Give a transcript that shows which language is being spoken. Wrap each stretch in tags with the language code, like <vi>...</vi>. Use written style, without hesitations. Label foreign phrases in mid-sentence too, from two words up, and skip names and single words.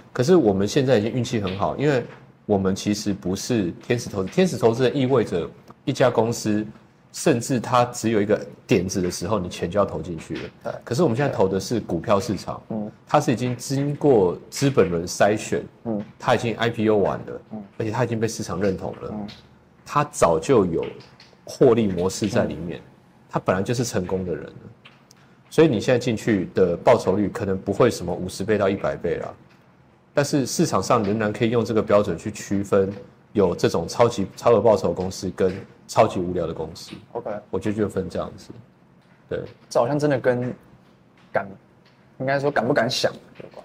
<zh>可是我們現在已經運氣很好，因為我們其實不是天使投資，天使投資人意味着一家公司。甚至它只有一個點子的時候，你錢就要投進去了。對。可是我們現在投的是股票市場，它是已經經過資本輪篩選，它已經 IPO 完了，而且它已經被市場認同了，它早就有獲利模式在裡面，它本來就是成功的人了。所以你現在進去的報酬率可能不會什麼50 倍到100倍啦，但是市場上仍然可以用這個標準去區分有這種超額報酬的公司跟超級無聊的公司 ，OK， 我覺得就分這樣子，對，這好像真的跟應該說敢不敢想有關，</zh>